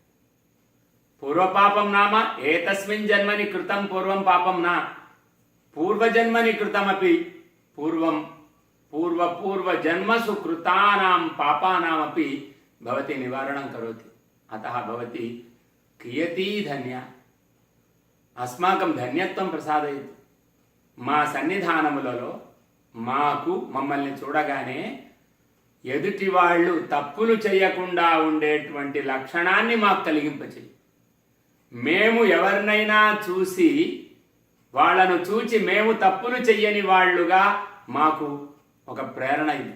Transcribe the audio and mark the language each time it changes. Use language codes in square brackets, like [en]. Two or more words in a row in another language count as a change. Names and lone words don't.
[sa] पूर्वपापं नाम एतस्मिन् जन्मनि कृतं पूर्वं पापं न, पूर्वजन्मनि कृतमपि पूर्वं पूर्वजन्मसु कृतानां पापानामपि भवती निवारणं करोति। अतः भवती कियती धन्या। अस्माकं धन्यत्वं प्रसादयतु। [te] మా సన్నిధానములలో మాకు మమ్మల్ని చూడగానే ఎదుటి వాళ్ళు తప్పులు చేయకుండా ఉండేటువంటి లక్షణాన్ని మాకు కలిగింపచేయి. మేము ఎవరినైనా చూసి వాళ్ళను చూచి మేము తప్పులు చెయ్యని వాళ్ళుగా మాకు ఒక ప్రేరణ ఇది.